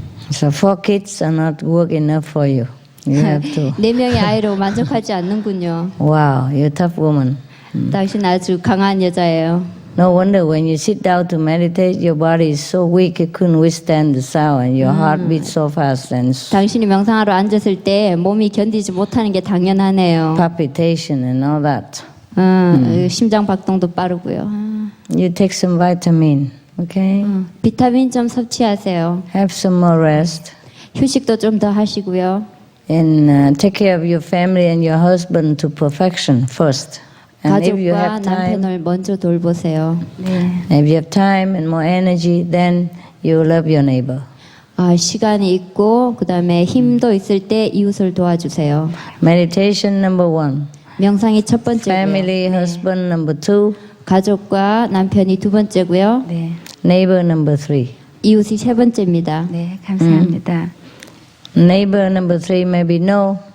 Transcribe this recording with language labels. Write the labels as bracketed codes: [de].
[en] So 4 kids are not work enough for you. You have to. [ko] 4명의 아이로 만족하지 않는군요. [en] Wow, you're a tough woman. [ko] 당신 아주 강한 여자예요. [en] No wonder when you sit down to meditate, your body is so weak it couldn't withstand the sound, and your heart beats so fast and [ko] 당신이 명상하러 앉았을 때 몸이 견디지 못하는 게 당연하네요. [en] palpitation and all that. [ko] 심장 박동도 빠르고요. [en] You take some vitamin, okay? [ko] 비타민 좀 섭취하세요. [en] Have some more rest. [ko] 휴식도 좀 더 하시고요. [en] And take care of your family and your husband to perfection first. And if you [ko] 가족과 [en] have time, [ko] 남편을 먼저 돌보세요. [en] if you have time and more energy, then you love your neighbor. [ko] 시간이 있고 그다음에 힘도 있을 때 이웃을 도와주세요. [en] Meditation number 1. [ko] 명상이 첫 번째고요. [en] Family, husband number 2. [ko] 가족과 남편이 두 번째고요. 네. [en] Neighbor number 3. [ko] 이웃이 세 번째입니다. 네, 감사합니다. [en] Neighbor number 3 maybe no.